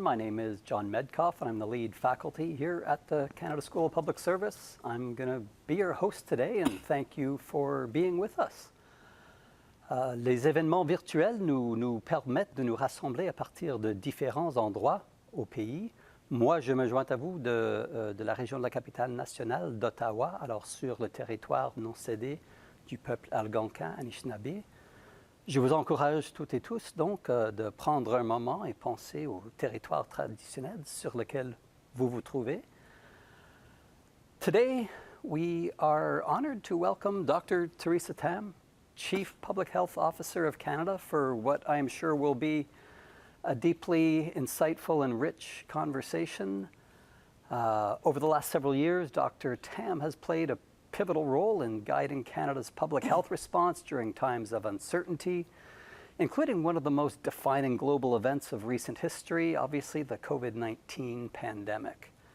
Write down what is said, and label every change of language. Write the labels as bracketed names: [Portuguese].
[English] My name is John Medcoff and I'm the lead faculty here at the Canada School of Public Service. I'm going to be your host today and thank you for being with us. [French] Les événements virtuels nous permettent de nous rassembler à partir de différents endroits au pays. Moi, je me joins à vous de la région de la capitale nationale d'Ottawa, alors sur le territoire non cédé du peuple algonquin Anishinaabe. Je vous encourage toutes et tous donc de prendre un moment et penser au territoire traditionnel sur lequel vous vous trouvez. [English] Today, we are honored to welcome Dr. Theresa Tam, Chief Public Health Officer of Canada, for what I am sure will be a deeply insightful and rich conversation. Over the last several years, Dr. Tam has played a pivotal role in guiding Canada's public health response during times of uncertainty, including one of the most defining global events of recent history, obviously the COVID-19 pandemic.